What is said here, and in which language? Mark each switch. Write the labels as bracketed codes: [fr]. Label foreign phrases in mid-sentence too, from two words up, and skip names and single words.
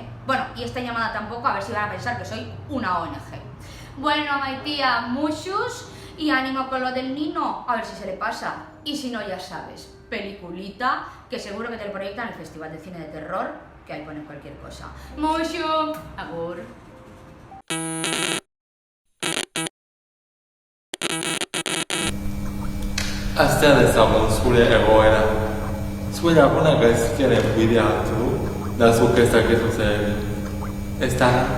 [es] Bueno, y esta llamada tampoco, a ver si van a pensar que soy una ONG. Bueno, Maitía, muchos y ánimo con lo del Nino, a ver si se le pasa. Y si no, ya sabes, peliculita, que seguro que te lo proyectan en el Festival de Cine de Terror, que ahí ponen cualquier cosa. Mucho, agur. [eu] Astea dezagun zure egoera. Zure lagunak gaizkiaren bidea hartu du, da zuk ez dakizu zer egin. Ez da?